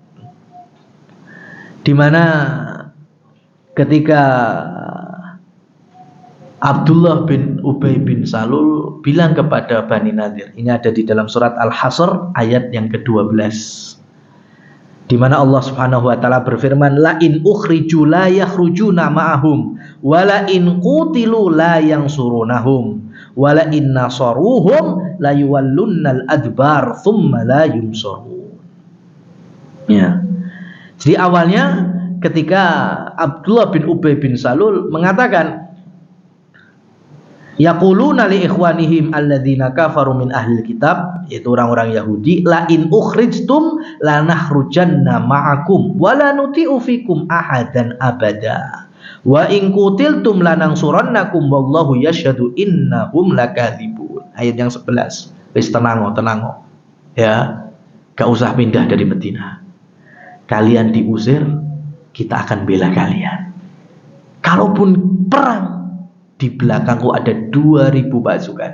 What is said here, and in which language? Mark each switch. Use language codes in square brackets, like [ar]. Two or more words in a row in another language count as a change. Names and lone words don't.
[id] Dimana ketika Abdullah bin Ubay bin Salul bilang kepada Bani Nadir, ini ada di dalam surat Al-Hasr ayat yang ke-12, di mana Allah [ar] سبحانه وتعالى [id] berfirman, [ar] لئن أخرجوا لا يخرجون معهم ولئن قوتلوا لا ينصرونهم ولئن نصروهم ليولن الأدبار ثم لا ينصرون. [id] Ya. Jadi awalnya ketika Abdullah bin Ubay bin Salul mengatakan, [ar] يقولون لإخوانهم الذين كفروا من أهل الكتاب, [id] yaitu orang-orang Yahudi, [ar] لئن أخرجتم لنخرجن معكم ولا نطيع فيكم أحدا أبدا وإن قوتلتم لننصرنكم والله يشهد إنهم لكاذبون. [id] Ayat yang 11. [jv] Wis tenango [id] ya, gak usah pindah dari Madinah. Kalian diusir, kita akan bela kalian. Kalaupun perang, di belakangku ada 2000 pasukan.